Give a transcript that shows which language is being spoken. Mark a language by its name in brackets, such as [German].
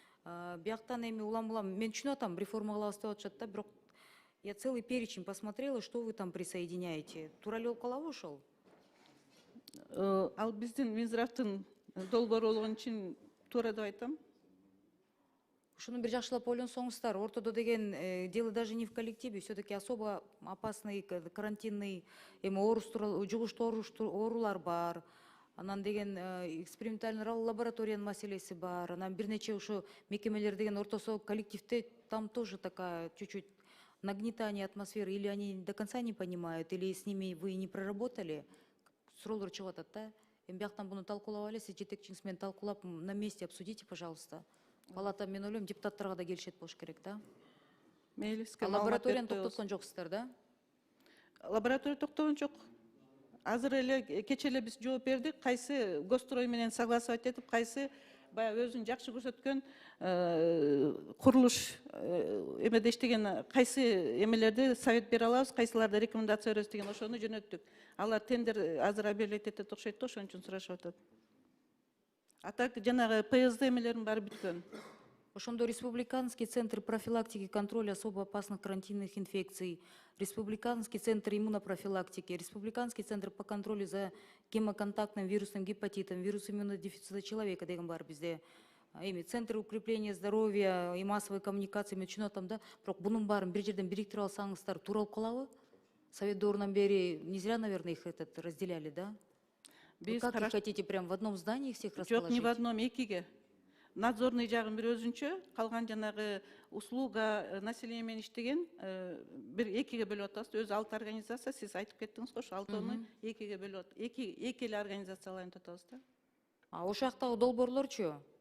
[Kyrgyz] Бияктан эми улам-улам мен түшүнүп атам, реформа кылабыз деп атышат да, бирок [Russian] я целый перечень посмотрела, что вы там присоединяете. [Kyrgyz] Туура эле болуп калабы ошол? Ал биздин Минздравдын долбоору болгон үчүн туура деп айтам. Ушуну бир жакшылап ойлонсоңуздар, ортодо деген [Russian] дело даже не в коллективе, все-таки особо опасный карантинный [Kyrgyz] жугуштуу оорулар бар. Анан деген экспериментальный лабораториянын маселеси бар. Анан бир нече ушу мекемелер деген ортосо коллективде [Russian] там тоже такая чуть-чуть нагнетание атмосферы, или они до конца не понимают, или с ними вы не проработали. [Kyrgyz] Суроолор чыгып атат да. Эми бияктан буну талкуулап эле, сиз жетекчиңиз менен талкуулап [Russian] на месте обсудите, пожалуйста. [Kyrgyz] Палата, мен ойлойм, депутаттарга да келишет болуш керек да. Лабораторияны токтоткон жоксуздар да? Лаборатория токтогон жок. Азыр эле кече эле биз жооп бердик, кайсы госстрой менен согласовать этип, кайсы баягы өзүн жакшы көрсөткөн курулуш эмеде иштеген кайсы эмелерди совет бере алабыз, кайсыларды рекомендация беребиз деген ошону жөнөттүк. Алар тендер азыр объявлять этет окшойт да, ошон үчүн сурашып атат. А так жанагы ПСД эмелердин баары бүткөн. Ошондо [Russian] Республиканский центр профилактики и контроля особо опасных карантинных инфекций, Республиканский центр иммунопрофилактики, Республиканский центр по контролю за гемоконтактным вирусным гепатитом, вирус иммунодефицита человека [Kyrgyz] деген бар бизде. Центр укрепления здоровья и массовой коммуникации, мен түшүнүп атам да, бирок бунун баарын бир жерден бириктирип алсаңыздар туура болуп калабы? Совет дövrүнөн бери [Russian] не зря, наверное, их разделяли, да? Вы как их хотите, прям в одном здании всех расположить? Жок, не в одном, экиге. [Kyrgyz] Надзорный жагын бир өзүнчө, калган жанагы [Russian] услуга население [Kyrgyz] менен иштеген бир экиге бөлүп атабыз. Өзү 6 организация, сиз айтып кеттиңиз го, 6-ны экиге бөлүп атабыз. Эки эле организацияларды деп атабыз да. А ошол жактагы долбоорлорчу?